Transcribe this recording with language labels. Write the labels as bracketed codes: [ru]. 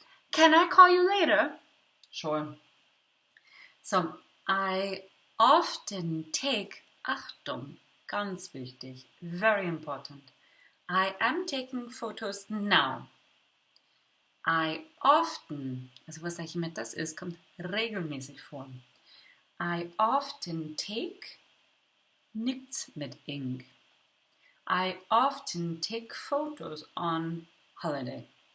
[en] Can I call you later? Sure. So, I often take, [de] Achtung, ganz wichtig, [en] very important. I am taking photos now. I often, [de] also was sage ich mit das ist, kommt regelmäßig vor. [en] I often take, [de] nichts mit ing. [en] I often take photos on holiday.